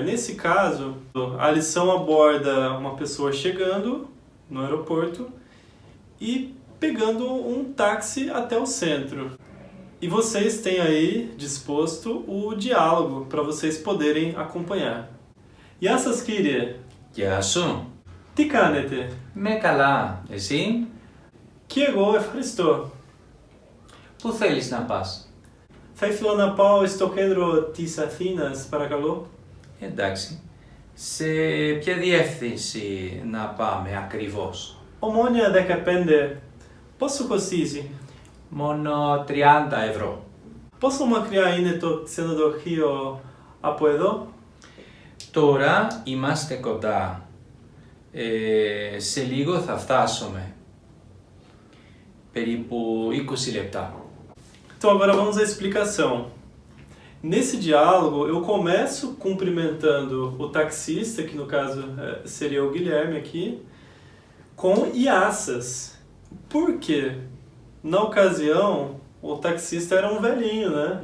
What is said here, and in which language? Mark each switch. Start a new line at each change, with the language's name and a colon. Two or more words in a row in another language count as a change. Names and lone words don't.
Portuguese: Nesse caso, a lição aborda uma pessoa chegando no aeroporto e pegando um táxi até o centro. E vocês têm aí disposto o diálogo para vocês poderem acompanhar.
Greek: Γεια σας κύριε. Γεια σου. Τι κάνετε? Με καλά. Εσύ? Και εγώ ευχαριστώ. Πού θέλεις να πας? Θα ήθελα να πάω στο κέντρο της Αθήνας, παρακαλώ. Εντάξει. Σε ποια διεύθυνση να πάμε ακριβώς? Ομόνια 15. Πόσο κοστίζει? Μόνο 30 ευρώ. Πόσο μακριά είναι το ξενοδοχείο από εδώ? Τώρα είμαστε κοντά. Σε λίγο θα φτάσουμε. Περίπου 20 λεπτά.
Portuguese: Então agora vamos à explicação. Nesse diálogo eu começo cumprimentando o taxista, que no caso seria o Guilherme aqui, com iaças. Por quê? Na ocasião o taxista era um velhinho, né?